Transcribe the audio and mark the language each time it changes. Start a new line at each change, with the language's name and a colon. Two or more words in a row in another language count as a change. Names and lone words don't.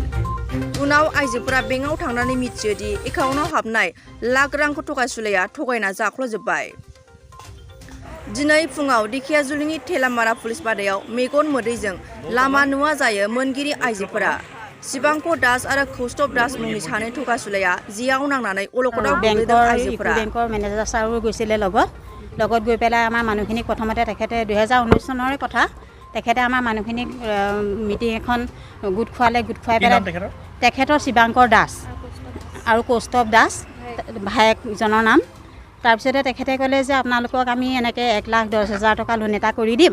Bodo: उनाव आइजोफोरा बेंकआव थांनानै मिथियो दि एकाउन्टआव हाबनाय लाख रांखौ थगायसुलाया थगायना जाख्ल'जोब्बाय। दिनै फुङाव दिखियाजुलिनि थेलामारा पुलिस बादायाव मेगन मोदैजों लामा नुवा जायो मोनगिरि आइजोफोरा। शिबांक दास आरो कौस्तुभ दास मुंनि सानै थगायसुलाया जियाव नांनानै अलखदाव गोग्लैदों आइजोफोरा।
Assamese: बेंকৰ মেনেজাৰ ছাৰো গৈছিলে লগত গৈ পেলাই আমাৰ মানুহখিনিক প্ৰথমতে তেখেতে 2019 চনৰে কথা তেখেতে আমাৰ মানুহখিনিক মিটিং এখন গোট খোৱালে। গোট খুৱাই পেলাই তেখেতৰ শিবাংকৰ দাস আৰু কৌস্তভ দাস ভায়েকজনৰ নাম। তাৰপিছতে তেখেতে ক'লে যে আপোনালোকক আমি এনেকৈ 1,10,000 টকা লোন এটা কৰি দিম।